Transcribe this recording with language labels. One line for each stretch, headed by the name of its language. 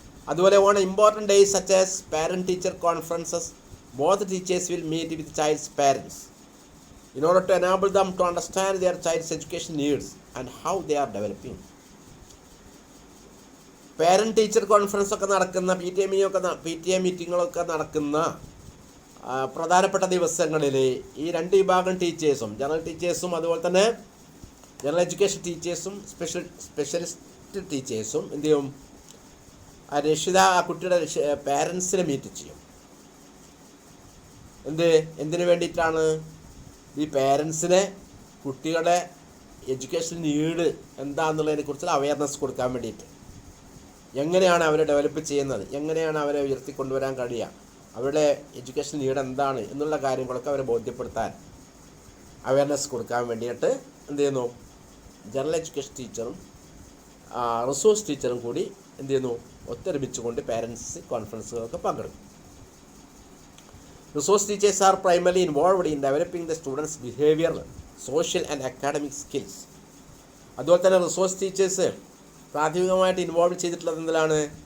Malayalam: അതുപോലെ
English: On important days such as parent teacher conferences, both teachers will meet with child's parents in order to enable them to understand their child's education needs and how they are developing.
Malayalam: Parent teacher conference ഒക്കെ നടക്കുന്ന PTA മീറ്റിങ്ങുകളൊക്കെ നടക്കുന്ന പ്രധാനപ്പെട്ട ദിവസങ്ങളിൽ ഈ രണ്ട് വിഭാഗം ടീച്ചേഴ്സും, general ടീച്ചേഴ്സും അതുപോലെ തന്നെ ജനറൽ എഡ്യൂക്കേഷൻ ടീച്ചേഴ്സും സ്പെഷ്യലിസ്റ്റ് ടീച്ചേഴ്സും എന്ത് ചെയ്യും, ആ കുട്ടിയുടെ പാരൻസിനെ മീറ്റ് ചെയ്യും. എന്തിനു വേണ്ടിയിട്ടാണ്? ഈ പാരൻസിനെ കുട്ടികളുടെ എഡ്യൂക്കേഷൻ നീഡ് എന്താണെന്നുള്ളതിനെ കുറിച്ചുള്ള അവയർനെസ് കൊടുക്കാൻ വേണ്ടിയിട്ട്, എങ്ങനെയാണ് അവരെ ഡെവലപ്പ് ചെയ്യുന്നത്, എങ്ങനെയാണ് അവരെ ഉയർത്തിക്കൊണ്ടുവരാൻ കഴിയുക, അവരുടെ എഡ്യൂക്കേഷൻ നീഡ് എന്താണ് എന്നുള്ള കാര്യങ്ങളൊക്കെ അവരെ ബോധ്യപ്പെടുത്താൻ അവയർനെസ് കൊടുക്കാൻ വേണ്ടിയിട്ട് എന്ത് ചെയ്യുന്നു, ജനറൽ എഡ്യൂക്കേഷൻ ടീച്ചറും റിസോഴ്സ് ടീച്ചറും കൂടി എന്ത് ചെയ്യുന്നു, ഒത്തൊരുമിച്ചുകൊണ്ട് പാരൻസ് കോൺഫറൻസുകളൊക്കെ പങ്കെടുക്കും.
English: Resource teachers are primarily involved in developing the students' behavioral, social and academic skills.
Malayalam: അതുപോലെ തന്നെ റിസോഴ്സ് ടീച്ചേഴ്സ് പ്രാഥമികമായിട്ട് ഇൻവോൾവ് ചെയ്തിട്ടുള്ളത് എന്തിലാണ്?